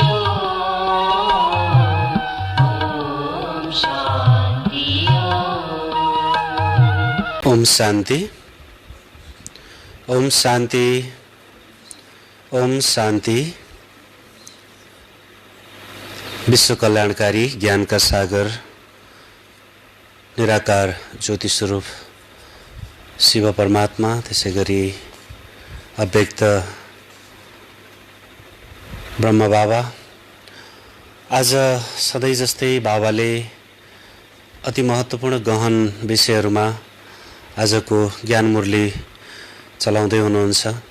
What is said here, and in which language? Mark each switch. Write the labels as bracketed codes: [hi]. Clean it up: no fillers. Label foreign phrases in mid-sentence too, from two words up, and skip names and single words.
[sa] ओम शांति ओम शांति ओम शांति। [ne] विश्व कल्याणकारी ज्ञान का सागर निराकार ज्योति स्वरूप शिव परमात्मा, त्यसैगरी अव्यक्त ब्रह्म बाबा, आज सधैँ जस्तै बाबाले अति महत्त्वपूर्ण गहन विषयहरूमा आजको ज्ञान मुरली चलाउँदै हुनुहुन्छ।